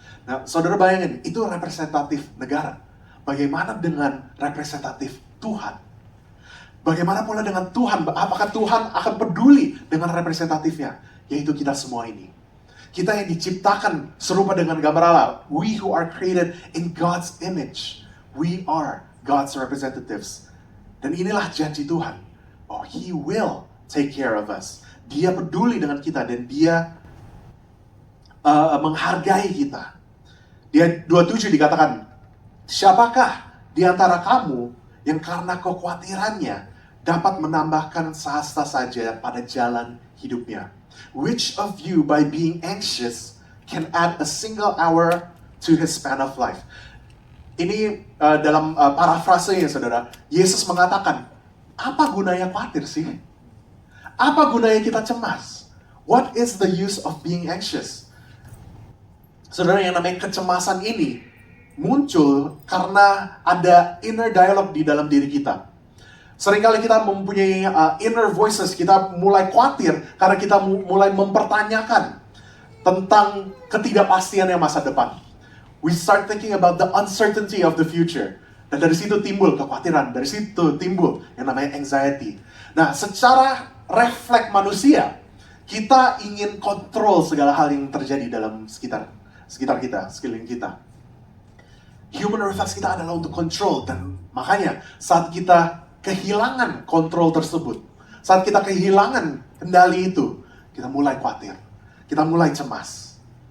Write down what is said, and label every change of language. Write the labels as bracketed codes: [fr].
[id] Nah, saudara bayangin, itu representatif negara. Bagaimana dengan representatif Tuhan? Bagaimana pula dengan Tuhan? Apakah Tuhan akan peduli dengan representatifnya? Yaitu kita semua ini. Kita yang diciptakan serupa dengan gambar Allah. [en] We who are created in God's image. We are God's representatives. [id] Dan inilah janji Tuhan. [en] Oh, He will take care of us. [id] Dia peduli dengan kita dan Dia menghargai kita. Dia 27 dikatakan, siapakah di antara kamu yang karena kekhawatirannya dapat menambahkan sehasta saja pada jalan hidupnya? [en] Which of you by being anxious can add a single hour to his span of life? [id] Ini dalam parafrasenya saudara, Yesus mengatakan, apa gunanya khawatir sih? Apa gunanya kita cemas? [en] What is the use of being anxious? [id] Saudara, yang namanya kecemasan ini muncul karena ada inner dialogue di dalam diri kita. Seringkali kita mempunyai inner voices, kita mulai khawatir karena kita mulai mempertanyakan tentang ketidakpastian yang masa depan. [en] We start thinking about the uncertainty of the future. [id] Dan dari situ timbul kekhawatiran, dari situ timbul yang namanya anxiety. Nah, secara refleks manusia, kita ingin kontrol segala hal yang terjadi dalam sekitar kita, sekeliling kita. [en] Human reflex [id] kita adalah untuk control, dan makanya saat kita kehilangan kontrol tersebut, saat kita kehilangan kendali itu, kita mulai khawatir, kita mulai cemas.